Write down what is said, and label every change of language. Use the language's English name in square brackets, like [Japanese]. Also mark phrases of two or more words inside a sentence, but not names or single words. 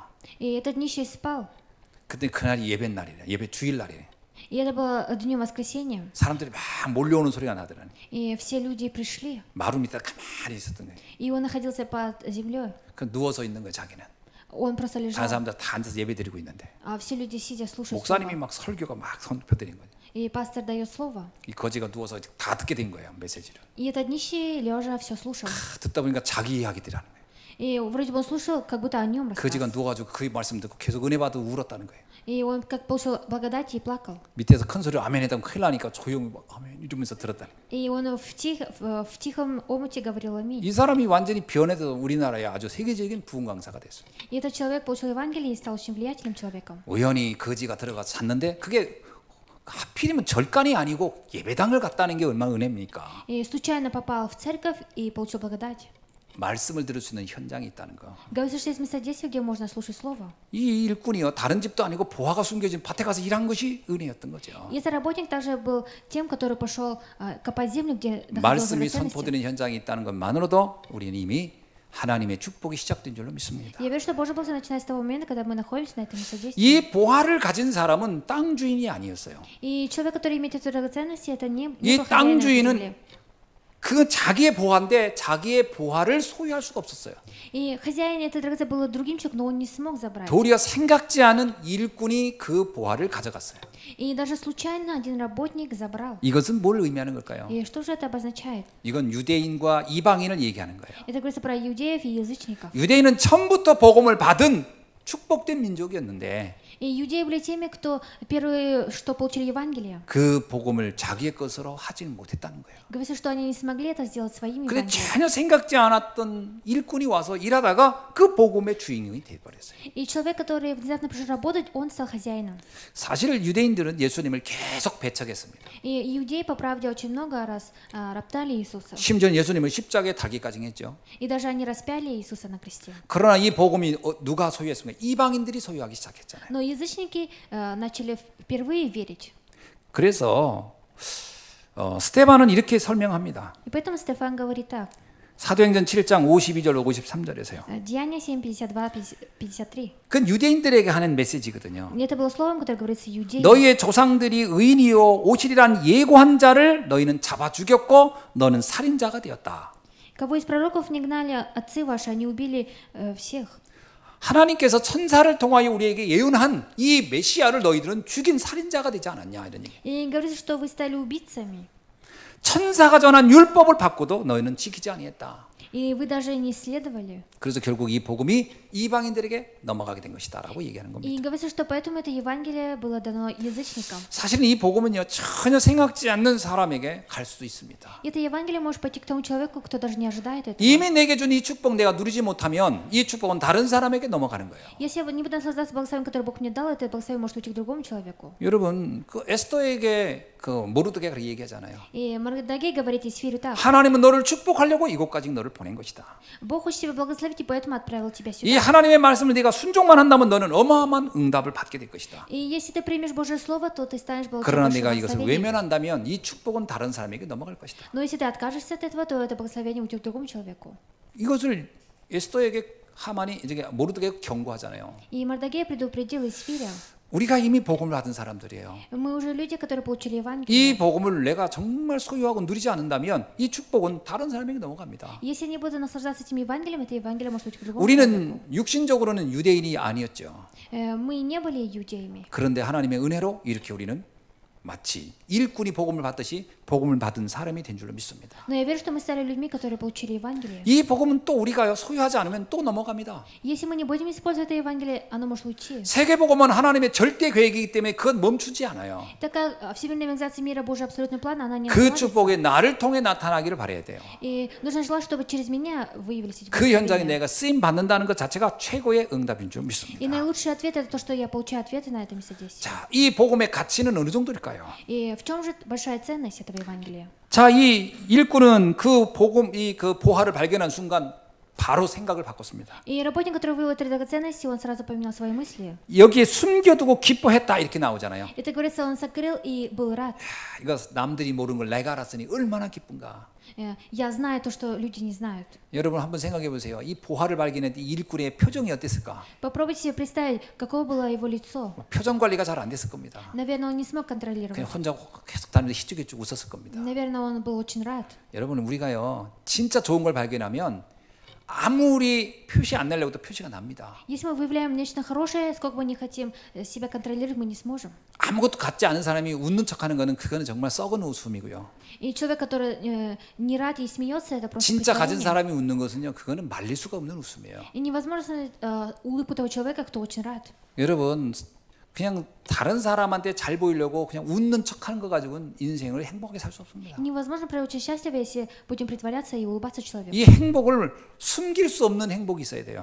[Russian] И этот нищий спал. [Korean] 그때 그날이 예배 날이래. 예배 주일 날이래. [Russian] И это было днем воскресенья. [Korean] 사람들이 막 몰려오는 소리가 나더라니. [Russian] И все люди пришли. [Korean] 마루 밑에 가만히 있었던 거예요. [Russian] И он находился под землей. [Korean] 그 누워서 있는 거예요. 자기는. [Russian] Он просто [Korean] 다른 [Russian] лежал. [Korean] 사람들 다 앉아서 예배 드리고 있는데 [Russian] А все люди сидя слушают [Korean] 목사님이 [Russian] слово. [Korean] 막 설교가 막 선포드린 거예요. [Russian] И пастор дает слово. [Korean] 이 거지가 누워서 다 듣게 된 거예요. 메시지를. [Russian] И этот нищий лежа все слушал. [Korean] 듣다 보니까 자기 이야기들이 하는 거예요. [Russian] И вроде бы он слушал, как будто о нем [Korean] 거지가 [Russian] рассказывал. [Korean] 누워가지고 그 말씀 듣고 계속 은혜 받고 울었다는 거예요. [Russian] И он как получил благодать и плакал. [Korean] 밑에서 큰 소리로 아멘 했다면 큰일 나니까 조용히 막 아멘 이러면서 들었다는 거예요. [Russian] И он в тихом омуте говорил аминь. [Korean] 이 사람이 완전히 변해서 우리나라에 아주 세계적인 부흥 강사가 됐어요. [Russian] И этот человек получил Евангелие и стал очень влиятельным человеком. [Korean] 우연히 거지가 들어가서 잤는데 그게 하필이면 절간이 아니고 예배당을 갔다는 게 얼마나 은혜입니까? [Russian] И случайно попал в церковь и получил благодать. [Korean] 말씀을 들을 수 있는 현장이 있다는 거. [Russian] Говорится, что есть места действия, где можно слушать слово. [Korean] 이 일꾼이요 다른 집도 아니고 보화가 숨겨진 밭에 가서 일한 것이 은혜였던 거죠. [Russian] И этот работник также был тем, который пошел копать землю, где находилась [Korean] 말씀이 [Russian] драгоценности. [Korean] 선포되는 현장이 있다는 것만으로도 우리는 이미 하나님의 축복이 시작된 줄로 믿습니다. [Russian] Я верю, что Божья благодать начинается с того момента, когда мы находимся на этом месте действия. [Korean] 이 보화를 가진 사람은 땅 주인이 아니었어요. [Russian] И человек, который имеет эту драгоценность, это не [Korean] 이 [Russian] был [Korean] 땅 [Russian] хозяином этой [Korean] 주인은 [Russian] земли. [Korean] 그 자기의 보화인데 자기의 보화를 소유할 수가 없었어요. [Russian] И хозяин этой драгоценности был другим человеком, но он не смог забрать. [Korean] 도리어 생각지 않은 일꾼이 그 보화를 가져갔어요. [Russian] И даже случайно один работник забрал. [Korean] 이것은 뭘 의미하는 걸까요? [Russian] И что же это обозначает? [Korean] 이건 유대인과 이방인을 얘기하는 거예요. [Russian] Это говорится про иудеев и язычников. [Korean] 유대인은 처음부터 복음을 받은 축복된 민족이었는데 [Russian] И иудеи были теми, кто первые, что получили Евангелие. [Korean] 그 복음을 자기의 것으로 하지는 못했다는 거예요. [Russian] Говорится, что они не смогли это сделать своими [Korean] 그래 [Russian] Евангелиями. [Korean] 전혀 생각지 않았던 일꾼이 와서 일하다가 그 복음의 주인공이 돼버렸어요. [Russian] И человек, который внезапно пришел работать, он стал хозяином. [Korean] 사실 유대인들은 예수님을 계속 배척했습니다. [Russian] И иудеи, по правде, очень много раз роптали Иисуса. [Korean] 심지어 예수님을 십자가에 달기까지 했죠. [Russian] И даже они распяли Иисуса на кресте. [Korean] 그러나 이 복음이 누가 소유했습니까? 이방인들이 소유하기 시작했잖아요. [Russian] Но язычники начали впервые верить. [Korean] 그래서 스데반은 이렇게 설명합니다. [Russian] И поэтому Стефан говорит так. [Korean] 사도행전 7장 52절 53절에서요. [Russian] Деяния 7, 52, 53. [Korean] 그건 유대인들에게 하는 메시지거든요. [Russian] И это было словом, которое говорится иудеям. [Korean] 너희의 조상들이 의인이요 오시리란 예고한 자를 너희는 잡아 죽였고 너는 살인자가 되었다. [Russian] Кого из пророков не гнали отцы ваши, они убили всех. [Korean] 하나님께서 천사를 통하여 우리에게 예언한 이 메시아를 너희들은 죽인 살인자가 되지 않았냐 이런 얘기. [Russian] И говорится, что вы стали убийцами. [Korean] 천사가 전한 율법을 받고도 너희는 지키지 아니했다. [Russian] И вы даже не исследовали. [Korean] 그래서 결국 이 복음이 이방인들에게 넘어가게 된 것이다라고 얘기하는 겁니다. [Russian] И говорится, что поэтому это Евангелие было дано язычникам. [Korean] 사실은 이 복음은요 전혀 생각지 않는 사람에게 갈 수도 있습니다. [Russian] И это Евангелие может пойти к тому человеку, кто даже не ожидает этого. [Korean] 이미 내게 준 이 축복 내가 누리지 못하면 이 축복은 다른 사람에게 넘어가는 거예요. [Russian] Если я не буду наслаждаться благословением, которое Бог мне дал, это благословение может уйти к другому человеку. [Korean] 여러분 그 에스더에게 그 모르드게가 그렇게 얘기하잖아요. [Russian] И Мордекай говорит Есфирю так. [Korean] 하나님은 너를 축복하려고 이곳까지 너를 보낸 것이다. [Russian] Бог хочет тебя благословить, и поэтому отправил тебя [Korean] 이 [Russian] сюда. [Korean] 하나님의 말씀을 네가 순종만 한다면 너는 어마어마한 응답을 받게 될 것이다. [Russian] И если ты примешь Божье Слово, то ты станешь [Korean] 그러나 [Russian] получать [Korean] 네가 [Russian] большое [Korean] 이것을 [Russian] благословение. [Korean] 외면한다면 이 축복은 다른 사람에게 넘어갈 것이다. [Russian] Но если ты откажешься от этого, то это благословение уйдет к другому человеку. [Korean] 이것을 에스더에게 하만이 이제 모르드게가 경고하잖아요. [Russian] И Мордекай предупредил Есфиря. [Korean] 우리가 이미 복음을 받은 사람들이에요. [Russian] Мы уже люди, которые получили Евангелие. [Korean] 이 복음을 내가 정말 소유하고 누리지 않는다면 이 축복은 다른 사람에게 넘어갑니다. [Russian] Если я не буду наслаждаться этим Евангелием, это Евангелие может уйти к другому человеку. [Korean] 우리는 육신적으로는 유대인이 아니었죠. [Russian] Мы не были иудеями. [Korean] 그런데 하나님의 은혜로 이렇게 우리는 마치 일꾼이 복음을 받듯이 복음을 받은 사람이 된 줄로 믿습니다. [Russian] Но я верю, что мы стали людьми, которые получили Евангелие. [Korean] 이 복음은 또 우리가 소유하지 않으면 또 넘어갑니다. [Russian] Если мы не будем использовать это Евангелие, оно может уйти. [Korean] 세계 복음은 하나님의 절대 계획이기 때문에 그건 멈추지 않아요. [Russian] Так как Всемирная организация мира Божий абсолютный план, она не [Korean] 그 [Russian] остановится. [Korean] 축복이 나를 통해 나타나기를 바라야 돼요. [Russian] И нужно желать, чтобы через меня выявились эти [Korean] 그 현장에 [Russian] благословения. [Korean] 내가 쓰임 받는다는 것 자체가 최고의 응답인 줄 믿습니다. [Russian] И наилучший ответ это то, что я получаю ответы на это место здесь. [Korean] 자, 이 복음의 가치는 어느 정도일까요? 뭘까요? [Russian] И в чем же большая ценность этого Евангелия? [Korean] 자, 이 일꾼은 그 복음, 그 보화를 발견한 순간 바로 생각을 바꿨습니다. [Russian] И работник, который вывел три драгоценности, он сразу поменял свои мысли. [Korean] 여기에 숨겨두고 기뻐했다 이렇게 나오잖아요. [Russian] Это говорится, он сокрыл и был рад. [Korean] 이거 남들이 모르는 걸 내가 알았으니 얼마나 기쁜가. [Russian] Я знаю то, что люди не знают. [Korean] 여러분 한번 생각해 보세요. 이 보화를 발견한 이 일꾼의 표정이 어땠을까? [Russian] Попробуйте себе представить, каково было его лицо. [Korean] 표정 관리가 잘 안 됐을 겁니다. [Russian] Наверное, он не смог контролировать. [Korean] 그냥 혼자 계속 다니면서 희죽희죽 웃었을 겁니다. [Russian] Наверное, он был очень рад. [Korean] 여러분 우리가요 진짜 좋은 걸 발견하면 아무리 표시 안 내려고 해도 표시가 납니다. [Russian] Если мы выявляем нечто хорошее, сколько бы не хотим себя контролировать, мы не сможем. [Korean] 아무것도 갖지 않은 사람이 웃는 척하는 거는 그거는 정말 썩은 웃음이고요. [Russian] И человек, который не рад и смеется, это просто [Korean] 진짜 가진 [Russian] притворение. [Korean] 사람이 웃는 것은요 그거는 말릴 수가 없는 웃음이에요. [Russian] И невозможно улыбку того человека, кто очень рад. [Korean] 여러분 그냥 다른 사람한테 잘 보이려고 그냥 웃는 척하는 거 가지고는 인생을 행복하게 살 수 없습니다. [Russian] Невозможно проявить счастливее, если будем притворяться и улыбаться человеку. [Korean] 이 행복을 숨길 수 없는 행복이 있어야 돼요.